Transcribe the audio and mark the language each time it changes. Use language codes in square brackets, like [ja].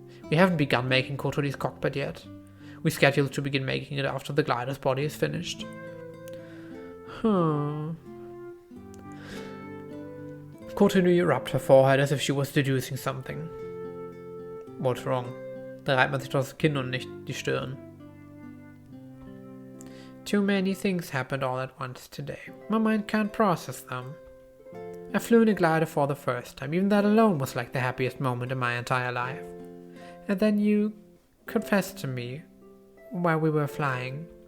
[en] We haven't begun making Kotori's cockpit yet. We scheduled to begin making it after the glider's body is finished. Kotori rubbed her forehead as if she was deducing something. What's wrong? [de] Da reibt man sich doch das Kinn und nicht die Stirn. [en] Too many things happened all at once today. My mind can't process them. I flew in a glider for the first time. Even that alone was like the happiest moment in my entire life. And then you confessed to me while we were flying.